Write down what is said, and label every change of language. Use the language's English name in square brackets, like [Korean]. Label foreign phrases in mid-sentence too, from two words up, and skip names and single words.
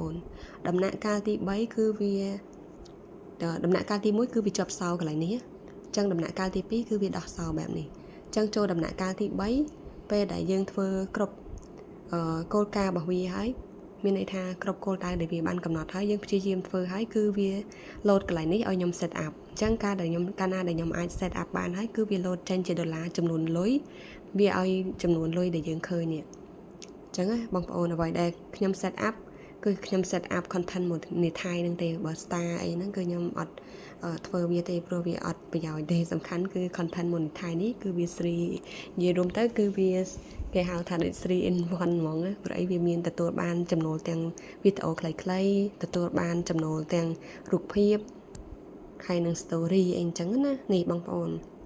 [Khmer] នដំណាក់កាលទី3គឺវាដំណាក់កាលទី1គឺវាជាប់សោកន្លែងនេះអញ្ចឹងដំណាក់កាលទី2គឺវាដោះសោបែបនេះអញ្ចឹងចូលដំណាក់កាលទី3ពេលដែលយើងធ្វើគ្រប់គោលការណ៍របស់វាហើយមានន័យថាគ្រប់គោលដៅដែលវាបានកំណត់ហើយយើងព្យាយាមធ្វើហើយគឺវា load កន្លែងនេះឲ្យខ្ញុំ [English] set up [Khmer] អញ្ចឹងកាលណាដែលខ្ញុំអាច [English] set up [Khmer] បានហើយគឺវា load ចេញជាដុល្លារចំនួនលុយ វាឲ្យចំនួនលុយដែលយើងឃើញនេះអញ្ចឹងបងប្អូនអ្វីដែលខ្ញុំ [English] set up [Khmer] គឺខ្ញុំ [English] set up content [Khmer] មួយនៃថៃនឹងទេបើ star អីហ្នឹងគឺខ្ញុំអត់ធ្វើវាទេព្រោះវាអត់ប្រយោជន៍ទេសំខាន់គឺ content មួយនៃថៃនេះគឺវា free និយាយរួមទៅគឺវាគេហៅថាដូច [English] 3 in 1 [Khmer] ហ្មងព្រោះអីវាមានទទួលបានចំណូលទាំងវីដេអូខ្លីៗទទួលបានចំណូលទាំងរូបភាពហើយនឹង story អីអញ្ចឹងណានេះបងប្អូន